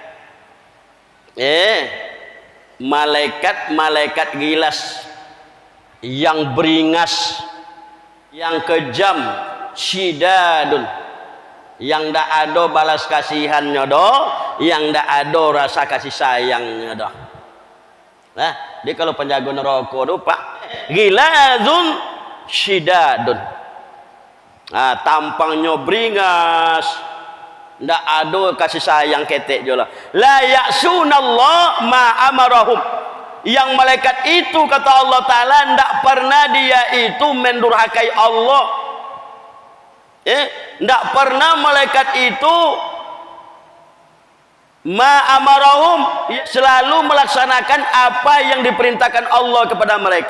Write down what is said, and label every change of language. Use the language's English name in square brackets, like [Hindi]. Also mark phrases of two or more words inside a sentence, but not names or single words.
[Indonesian] Malaikat gilas, yang beringas, yang kejam, sidadun, yang ndak ada balas kasihannya doh, yang ndak ada rasa kasih sayangnya doh. Nah, dia kalau penjaga neraka doh, Pak, [Arabic] غلاظ شداد. [Indonesian] Nah, tampangnya beringas, ndak ada kasih sayang ketek jola. [Arabic] لا يعصون الله ما أمرهم. [Indonesian] Yang malaikat itu, kata Allah Ta'ala, ndak pernah dia itu mendurhakai Allah. Ndak pernah malaikat itu ma'amarahum, selalu melaksanakan apa yang diperintahkan Allah kepada mereka.